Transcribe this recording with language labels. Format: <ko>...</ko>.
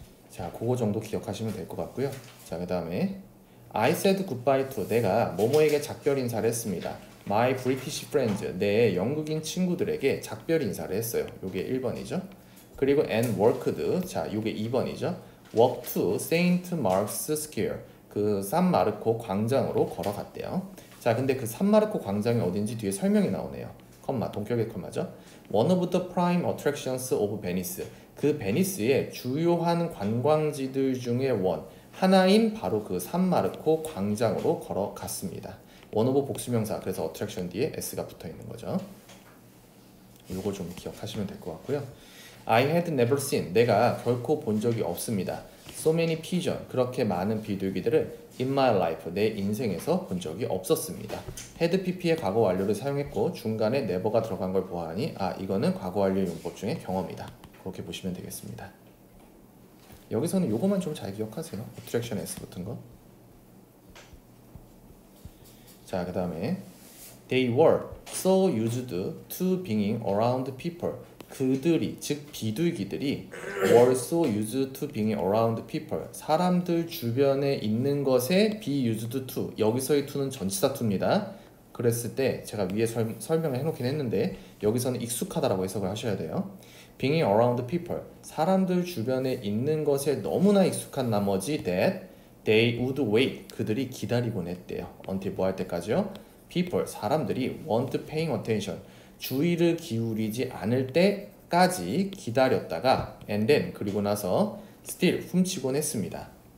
<ko>자, 그거 정도 기억하시면 될 것 같고요. 자, 그 다음에</ko> <en>I said goodbye to</en> <ko>내가 뭐뭐에게 작별 인사를 했습니다.</ko> <en>My British friends</en> <ko>내 영국인 친구들에게 작별 인사를 했어요. 요게 1번이죠. 그리고</ko> <en>and worked</en> <ko>자, 요게 2번이죠.</ko> <en>walk to Saint Mark's Square</en> <ko>그 산마르코 광장으로 걸어갔대요. 자, 근데 그 산마르코 광장이 어딘지 뒤에 설명이 나오네요. 컴마, 동격의 컴마죠.</ko> <en>One of the prime attractions of Venice</en> <ko>그 베니스의 주요한 관광지들 중에 하나인 바로 그 산마르코 광장으로 걸어갔습니다. 원오브 복수명사 그래서 어트랙션 뒤에 s가 붙어 있는 거죠. 이거 좀 기억하시면 될 것 같고요.</ko> <en>I had never seen</en> <ko>내가 결코 본 적이 없습니다.</ko> <en>So many pigeon</en> <ko>그렇게 많은 비둘기들을</ko> <en>in my life</en> <ko>내 인생에서 본 적이 없었습니다. had pp의 과거 완료를 사용했고 중간에 never가 들어간 걸 보아하니 이거는 과거 완료 용법 중에 경험이다. 그렇게 보시면 되겠습니다. 여기서는 요거만 좀 잘 기억하세요. attraction s 붙은 거.</ko> <en>자, 그 다음에 they were so used to being around people</en> <ko>그들이 즉 비둘기들이</ko> <en>were so used to being around people</en> <ko>사람들 주변에 있는 것에</ko> <en>be used to</en> <ko>여기서의 to는 전치사 to입니다. 그랬을 때 제가 위에 설명을 해놓긴 했는데 여기서는 익숙하다라고 해석을 하셔야 돼요.</ko> <en>being around people</en> <ko>사람들 주변에 있는 것에 너무나 익숙한 나머지</ko> <en>that they would wait</en> <ko>그들이 기다리곤 했대요. until 뭐 할 때까지요? people 사람들이</ko> <en>weren't paying attention</en> <ko>주의를 기울이지 않을 때까지 기다렸다가</ko> <en>and then</en> <ko>그리고 나서 still 훔치곤 했습니다.</ko>